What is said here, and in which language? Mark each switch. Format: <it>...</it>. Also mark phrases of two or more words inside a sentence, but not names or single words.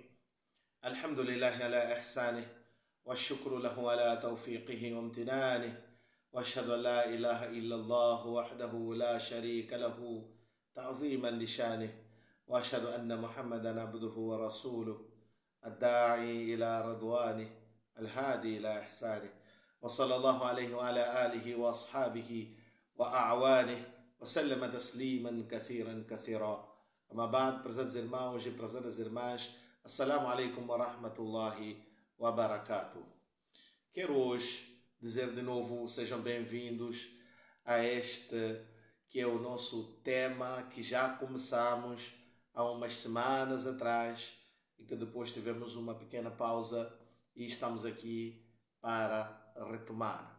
<ar>الحمد لله على إحسانه والشكر له على توفيقه وامتنانه، وأشهد أن لا إله إلا الله وحده لا شريك له تعظيما لشانه، وأشهد أن محمدا عبده ورسوله الداعي إلى رضوانه الهادي إلى إحسانه، وصلى الله عليه وعلى آله وأصحابه وأعوانه وسلم تسليما كثيرا كثيرا. أما بعد,</ar> <pt>prezados irmãos e prezadas irmãs,</pt> <ar>السلام عليكم ورحمة الله وبركاته.</ar> <pt>Quero hoje dizer de novo, sejam bem-vindos a este que é o nosso tema que já começamos há umas semanas atrás e que depois tivemos uma pequena pausa e estamos aqui para retomar.</pt>